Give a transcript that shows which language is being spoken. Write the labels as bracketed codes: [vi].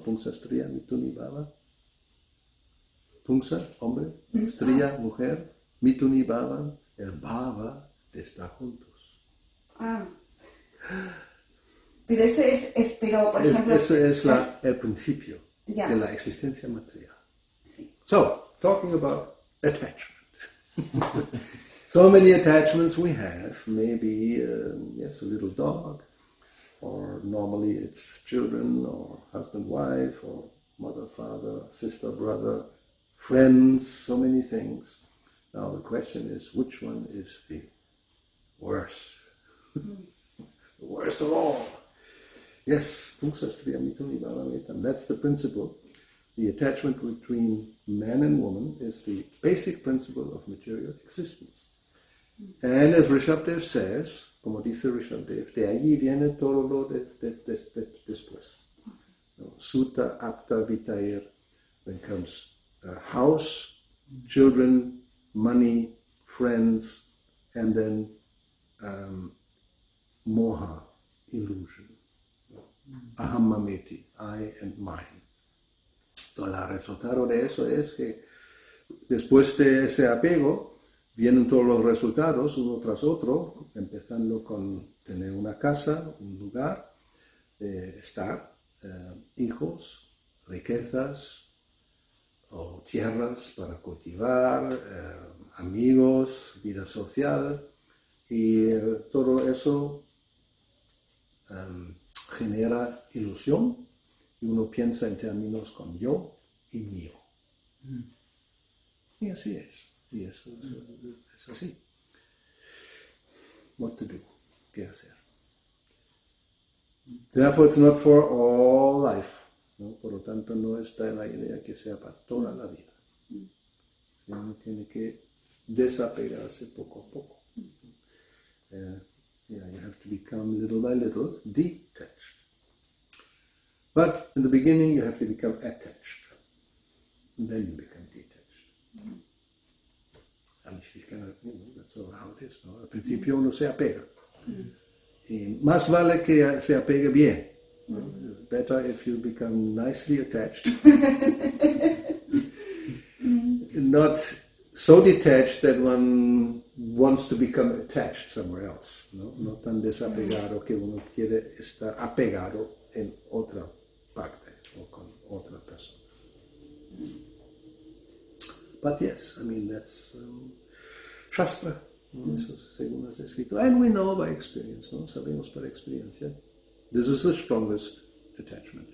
[sa] Pum sastriya mitunibhava. Pumsa, hombre. Striya, mujer. [es] Mitunibhava, el bhava de estar juntos. Pero ese pero por ejemplo... Ese es el principio de la existencia material. Sí. [en] So, talking about attachment. So many attachments we have. Maybe, a little dog, or normally it's children, or husband, wife, or mother, father, sister, brother, friends, so many things. Now the question is, which one is the worst? The worst of all. Yes, that's the principle. The attachment between man and woman is the basic principle of material existence. And as Rishabdev says, [es] como dice Rishabdev, de allí viene todo lo después. [sa] Sutta, apta, vitair, [en] then comes house, children, money, friends, and then moha, illusion. Ahammameti, I and mine. [es] Entonces, el resultado de eso es que después de ese apego vienen todos los resultados uno tras otro, empezando con tener una casa, un lugar, estar, hijos, riquezas o tierras para cultivar, amigos, vida social, y todo eso genera ilusión y uno piensa en términos con yo y mío. Y así es. Y eso es así. [en] What to do? [es] ¿Qué hacer? [en] Therefore, it's not for all life. [es] ¿No? Por lo tanto, no está en la idea que sea para toda la vida. Uno tiene que desapegarse poco a poco. [en] You have to become little by little detached. But in the beginning, you have to become attached. And then you become detached. And if you cannot, that's all how it is, ¿no? [es] Al principio uno se apega. Y más vale que se apegue bien. [en] Better if you become nicely attached. Not so detached that one wants to become attached somewhere else. [es] No tan desapegado que uno quiere estar apegado en otra parte o con otra persona. [en] But yes, I mean, that's Shastra, ¿no? [es] Eso según es escrito. [en] And we know by experience, [es] ¿no? Sabemos por experiencia. [en] This is the strongest attachment.